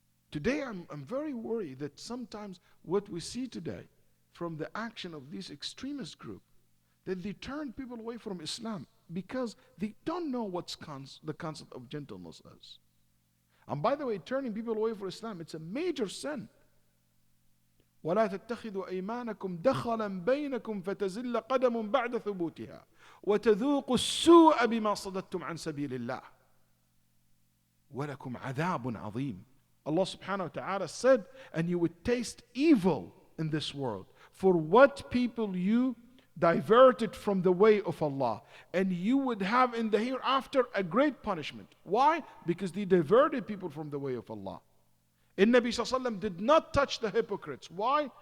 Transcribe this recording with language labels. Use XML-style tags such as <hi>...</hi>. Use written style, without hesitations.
<en>Today I'm very worried that sometimes what we see today from the action of this extremist group, that they turn people away from Islam because they don't know what's the concept of gentleness is. And by the way, turning people away from Islam, it's a major sin.</en> <ar>ولا تتخذوا أيمانكم دخلا بينكم فتزل قدم بعد ثبوتها وتذوقوا السوء بما صددتم عن سبيل الله ولكم عذاب عظيم.</ar> <en>Allah subhanahu wa ta'ala said, and you would taste evil in this world for what people you diverted from the way of Allah, and you would have in the hereafter a great punishment. Why? Because they diverted people from the way of Allah. And Nabi sallallahu alaihi wasallam did not touch the hypocrites. Why?</en>